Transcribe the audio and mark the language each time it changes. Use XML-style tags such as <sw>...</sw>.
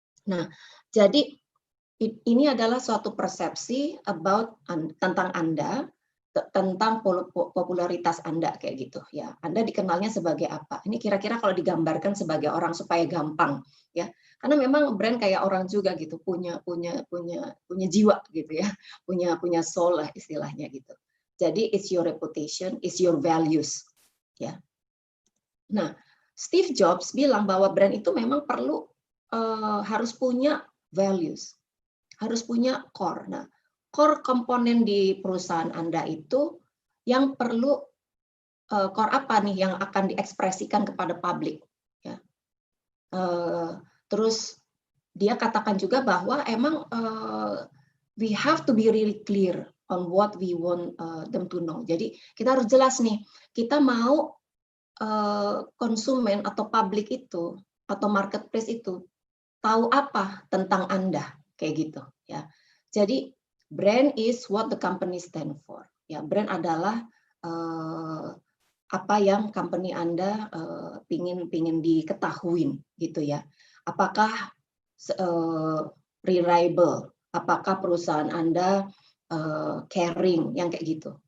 <id>Nah, jadi ini adalah suatu persepsi tentang Anda tentang popularitas Anda kayak gitu ya. Anda dikenalnya sebagai apa? Ini kira-kira kalau digambarkan sebagai orang supaya gampang ya. Karena memang brand kayak orang juga gitu, punya jiwa gitu ya. Punya soul lah istilahnya gitu. Jadi</id> <en>it's your reputation, it's your values</en> <id>ya. Nah, Steve Jobs bilang bahwa brand itu memang perlu harus punya values, harus punya core. Nah, core komponen di perusahaan Anda itu yang perlu core apa nih yang akan diekspresikan kepada publik ya. Terus dia katakan juga bahwa emang</id> <en>we have to be really clear on what we want them to know.</en> <id>Jadi kita harus jelas nih, kita mau konsumen atau publik itu atau marketplace itu tahu apa tentang Anda kayak gitu ya. Jadi</id> <en>brand is what the company stand for.</en> <id>Ya, brand adalah apa yang company Anda pingin diketahuin gitu ya. Apakah reliable, apakah perusahaan Anda caring yang kayak gitu.</id>